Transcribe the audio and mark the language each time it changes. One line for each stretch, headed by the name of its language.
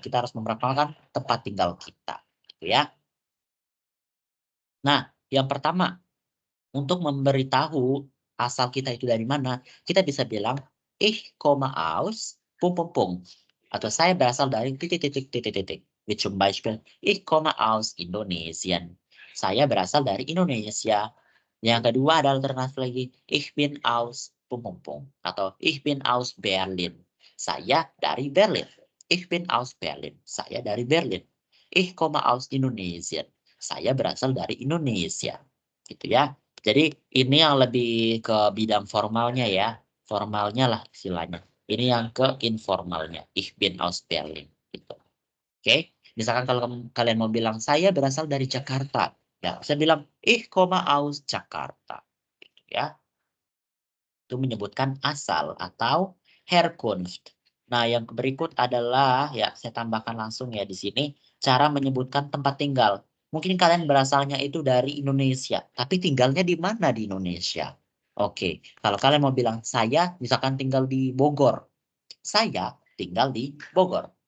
Indonesian: Kita harus memperkenalkan tempat tinggal kita gitu ya. Nah, yang pertama untuk memberitahu asal kita itu dari mana, kita bisa bilang
German: ich komme aus
Indonesian: atau saya berasal dari titik.
German: Wie zum Beispiel ich komme aus Indonesien.
Indonesian: Saya berasal dari Indonesia. Yang kedua ada alternatif lagi
German: ich bin aus
Indonesian: atau
German: ich bin aus Berlin.
Indonesian: Saya dari Berlin.
German: Ich bin aus Berlin.
Indonesian: Saya dari Berlin.
German: Ich komme aus Indonesien.
Indonesian: Saya berasal dari Indonesia. Gitu ya. Jadi ini yang lebih ke bidang formalnya ya. Formalnya lah istilahnya. Ini yang ke informalnya.
German: Ich bin aus Berlin.
Indonesian: Gitu. Oke. Misalkan kalau kalian mau bilang saya berasal dari Jakarta. Ya, saya bilang
German: ich komme aus Jakarta.
Indonesian: Gitu ya. Itu menyebutkan asal atau Herkunft. Nah, yang berikut adalah ya saya tambahkan langsung ya di sini cara menyebutkan tempat tinggal. Mungkin kalian berasalnya itu dari Indonesia, tapi tinggalnya di mana di Indonesia? Oke, kalau kalian mau bilang saya misalkan tinggal di Bogor. Saya tinggal di Bogor.